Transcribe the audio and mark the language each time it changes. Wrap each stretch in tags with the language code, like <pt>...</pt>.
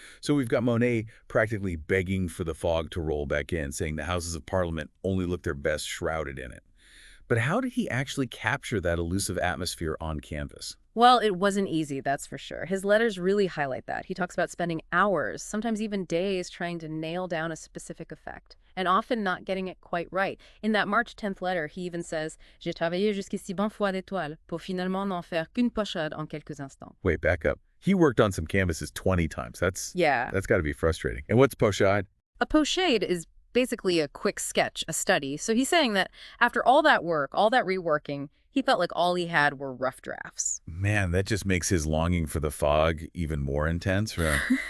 <en>So we've got Monet practically begging for the fog to roll back in, saying the Houses of Parliament only look their best shrouded in it. But how did he actually capture that elusive atmosphere on canvas? well, it wasn't easy, that's for sure. His letters really highlight that. He talks about spending hours, sometimes even days, trying to nail down a specific effect, and often not getting it quite right. In that March 10th letter, he even says,</en> <fr>J'ai travaillé jusqu'ici 20 fois des toiles, pour finalement n'en faire qu'une pochade en quelques instants.</fr> <en>Wait, back up. He worked on some canvases 20 times. That's Yeah. got to be frustrating. And what's pochade? A pochade is basically a quick sketch, a study. So he's saying that after all that work, all that reworking, he felt like all he had were rough drafts. Man, that just makes his longing for the fog even more intense. Right?</en>